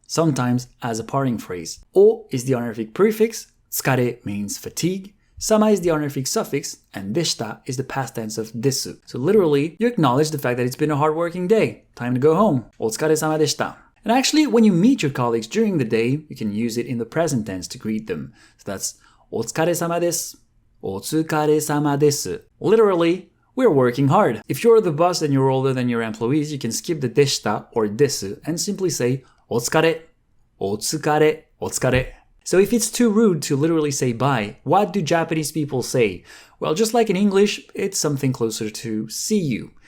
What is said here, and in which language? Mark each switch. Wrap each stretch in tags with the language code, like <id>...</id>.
<en>Sometimes as a parting phrase. お is the honorific prefix. 疲れ means fatigue. Sama is the honorific suffix, and deshita is the past tense of desu. So literally, you acknowledge the fact that it's been a hard-working day. Time to go home.</en> <ja>お疲れ様でした.</ja> <en>And actually, when you meet your colleagues during the day, you can use it in the present tense to greet them. So that's</en> <ja>お疲れ様です。お疲れ様です.</ja> <en>Literally, we're working hard. If you're the boss and you're older than your employees, you can skip the deshita or desu and simply say</en> <ja>お疲れ、お疲れ、お疲れ.</ja> <en>So if it's too rude to literally say bye, what do Japanese people say? Well, just like in English, it's something closer to see you.</en>